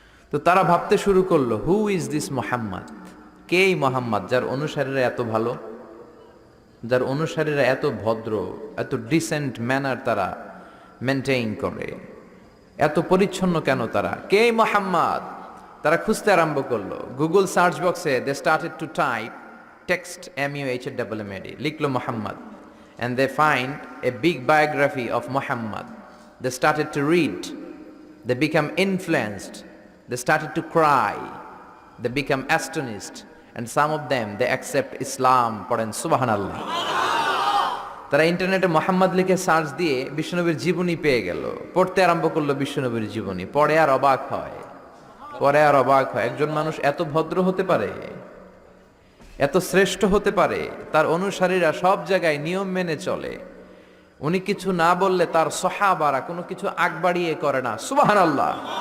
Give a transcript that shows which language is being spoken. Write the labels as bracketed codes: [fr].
[bn] তো তারা ভাবতে শুরু করলো, [en] Who is this Muhammad? [bn] কে এই মোহাম্মদ, যার অনুসারীরা এত ভালো, যার অনুসারীরা এত ভদ্র, এত ডিসেন্ট ম্যানার তারা মেনটেইন করে, এত পরিচ্ছন্ন কেন তারা? কে এই মোহাম্মদ? তারা খুঁজতে আরম্ভ করলো। গুগল সার্চ বক্সে [en] they started to type text MUHAMMAD, [bn] লিখলো Mohammad, [en] and they find a big biography of Muhammad. They started to read, they become influenced, they started to cry, they become astonished, and some of them they accept Islam. [bn] পড়েন সুবহানাল্লাহ। তারা ইন্টারনেটে মোহাম্মদ লিখে search দিয়ে বিশ্বনবীর জীবনী পেয়ে গেল, পড়তে আরম্ভ করলো বিশ্বনবীর জীবনী। পড়ে আর অবাক হয়, পড়ে আর অবাক হয়, একজন মানুষ এত ভদ্র হতে পারে, এত শ্রেষ্ঠ হতে পারে, তার অনুসারীরা সব জায়গায় নিয়ম মেনে চলে, উনি কিছু না বললে তার সাহাবারা কোনো কিছু আগ বাড়িয়ে করে না। সুবহানাল্লাহ।